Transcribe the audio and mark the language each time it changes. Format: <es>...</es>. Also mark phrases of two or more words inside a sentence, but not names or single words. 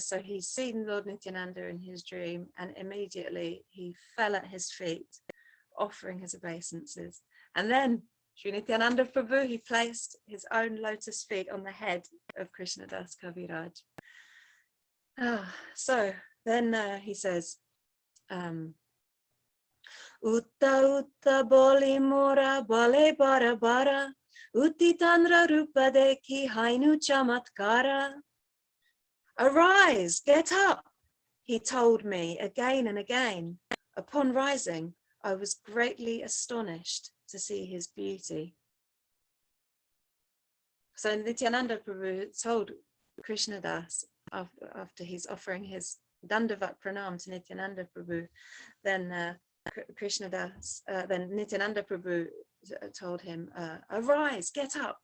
<en>So he's seen Lord Nityananda in his dream, and immediately he fell at his feet, offering his obeisances. And then Sri Nityananda Prabhu, he placed his own lotus feet on the head of Krishnadas Kaviraj. So then he says,</en> <bn>উঠ উঠ বলি মোরে বলে বার বার, উঠি তাঁর রূপ দেখি হৈনু চমৎকার.</bn> <en>Arise, get up, he told me again and again. Upon rising, I was greatly astonished to see his beauty. So Nityananda Prabhu told Krishnadas after he's offering his</en> <sa>दण्डवत् प्रणाम</sa> <en>to Nityananda Prabhu, then then Nityananda Prabhu told him, arise, get up.</en>